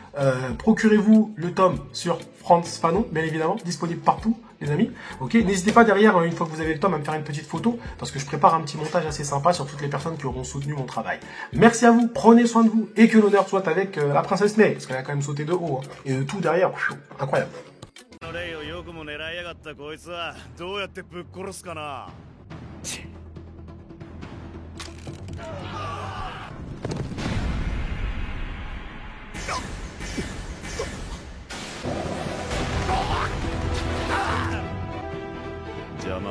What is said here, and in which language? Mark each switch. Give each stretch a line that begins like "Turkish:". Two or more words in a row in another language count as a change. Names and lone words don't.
French: Procurez-vous le tome sur France Fanon, bien évidemment, disponible partout, les amis. Ok, n'hésitez pas derrière, une fois que vous avez le tome, à me faire une petite photo, parce que je prépare un petit montage assez sympa sur toutes les personnes qui auront soutenu mon travail. Merci à vous, prenez soin de vous, et que l'honneur soit avec la princesse May, parce qu'elle a quand même sauté de haut, hein, et de tout derrière, incroyable.
Japanese: レイをよくも狙いやがったこいつはどうやってぶっ殺すかな。邪魔だ。